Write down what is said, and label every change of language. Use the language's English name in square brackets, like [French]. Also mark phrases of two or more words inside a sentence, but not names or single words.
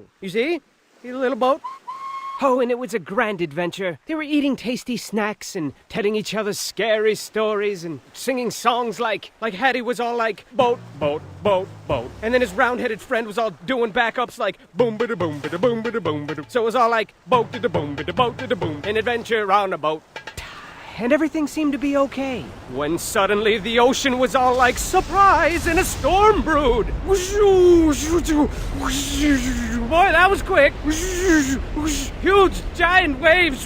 [English] You see? See the little boat? Oh, and it was a grand adventure. They were eating tasty snacks and telling each other scary stories and singing songs like Hattie was all like, boat, boat, boat, boat. And then his round-headed friend was all doing backups like, boom-ba-da-boom-ba-da-boom-ba-da-boom-ba-da. So it was all like, boat-da-da-boom-ba-da-boat-da-da-boom, an adventure on a boat. And everything seemed to be okay. When suddenly the ocean was all like, surprise, and a storm brewed. Boy, that was quick. Huge, giant waves.